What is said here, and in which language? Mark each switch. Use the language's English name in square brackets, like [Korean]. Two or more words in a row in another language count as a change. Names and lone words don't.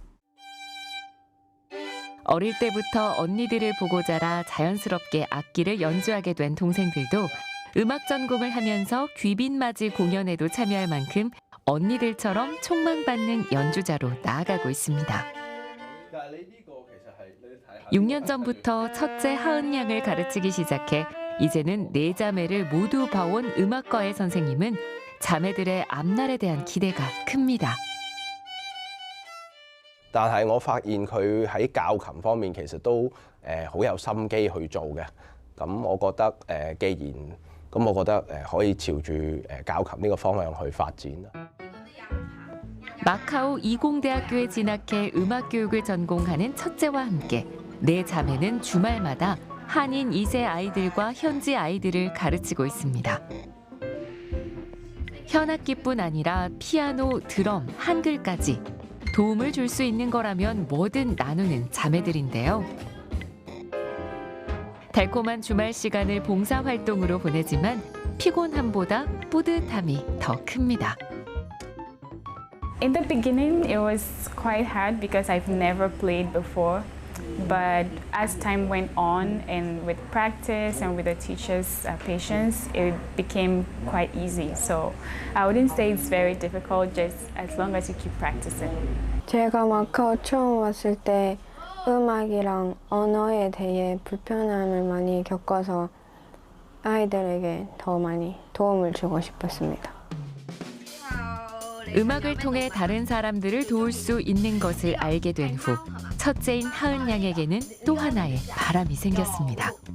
[Korean] 어릴 때부터 언니들을 보고 자라 자연스럽게 악기를 연주하게 된 동생들도 음악 전공을 하면서 귀빈맞이 공연에도 참여할 만큼 언니들처럼 촉망받는 연주자로 나아가고 있습니다. 6년 전부터 첫째 하은 양을 가르치기 시작해 이제는 네 자매를 모두 봐온 음악과의 선생님은 자매들의 앞날에 대한 기대가 큽니다. [Cantonese] 但係我發現佢喺教琴方面其實都好有心機去做嘅。咁我覺得既然咁，我覺得可以朝住教琴呢個方向去發展。 [Korean] 마카오 이공대학교에 진학해 음악 교육을 전공하는 첫째와 함께 네 자매는 주말마다 한인 2세 아이들과 현지 아이들을 가르치고 있습니다. 현악기뿐 아니라 피아노, 드럼, 한글까지 도움을 줄 수 있는 거라면 뭐든 나누는 자매들인데요. 달콤한 주말 시간을 봉사활동으로 보내지만 피곤함보다 뿌듯함이 더 큽니다. [English] In the beginning, it was quite hard because I've never played before. But as time went on and with practice and with the teacher's patience, it became quite easy. So I wouldn't say it's very difficult, just as long as you keep practicing. [Korean] 제가 마카오 처음 왔을 때 음악이랑 언어에 대해 불편함을 많이 겪어서 아이들에게 더 많이 도움을 주고 싶었습니다. 음악을 통해 다른 사람들을 도울 수 있는 것을 알게 된 후 첫째인 하은 양에게는 또 하나의 바람이 생겼습니다.